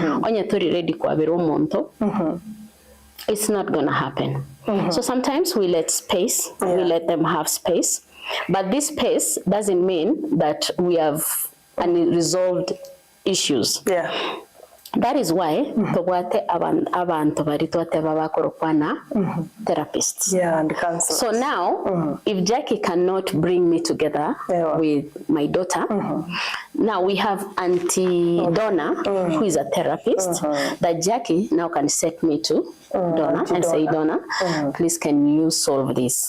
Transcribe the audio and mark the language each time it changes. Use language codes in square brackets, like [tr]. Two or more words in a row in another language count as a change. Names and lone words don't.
[en] It's not going to happen. So sometimes we let space, we let them have space, but this space doesn't mean that we have unresolved issues. That is why [guz] abantu bari twateba bakorokwana therapists. [en] And counselors. So now, if Jackie cannot bring me together with my daughter, now we have Auntie Donna, who is a therapist, that Jackie now can set me to Donna and say, Donna, please can you solve this?